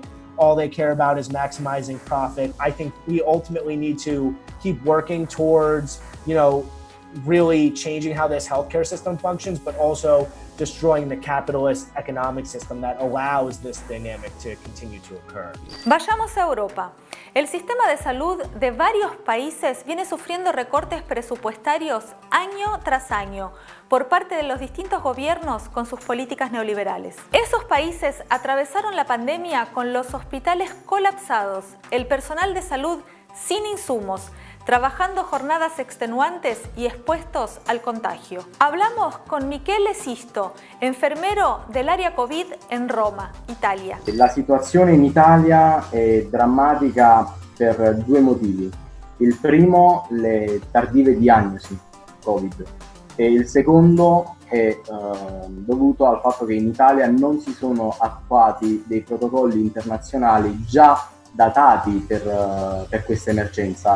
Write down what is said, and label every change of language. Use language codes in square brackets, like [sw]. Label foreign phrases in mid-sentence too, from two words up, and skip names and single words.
[en] All they care about is maximizing profit. I think we ultimately need to keep working towards, you know, really changing how this healthcare system functions, but also destroying the capitalist economic system that allows this dynamic to continue to occur. [es] Vayamos a Europa. El sistema de salud de varios países viene sufriendo recortes presupuestarios año tras año por parte de los distintos gobiernos con sus políticas neoliberales. Esos países atravesaron la pandemia con los hospitales colapsados, el personal de salud sin insumos, trabajando jornadas extenuantes y expuestos al contagio. Hablamos con Michele Sisto, enfermero del área Covid en Roma, Italia. [it] La situazione in Italia è drammatica per due motivi. Il primo, le tardive diagnosi Covid, e il secondo è dovuto al fatto che in Italia non si sono attuati dei protocolli internazionali già datati per questa emergenza.